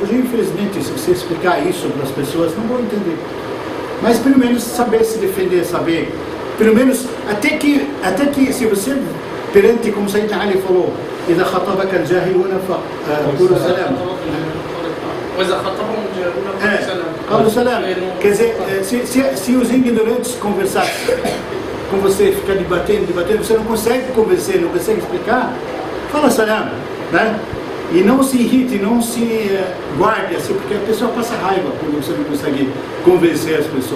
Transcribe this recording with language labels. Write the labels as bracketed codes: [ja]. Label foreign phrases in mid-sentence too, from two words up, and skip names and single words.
[pt] Hoje, infelizmente, se você explicar isso para as pessoas, não vão entender. Mas pelo menos saber se defender, saber, pelo menos, até que se você, perante, como Sayyidina Ali falou, [ar] إذا خطبك الجاهلون فقولوا سلام. [pt] Quando salam, quer dizer, se os ignorantes conversarem com você, ficar debatendo, você não consegue convencer, não consegue explicar, fala salam, né? E não se irrite, não se guarde assim, porque a pessoa passa raiva quando você não consegue convencer as pessoas.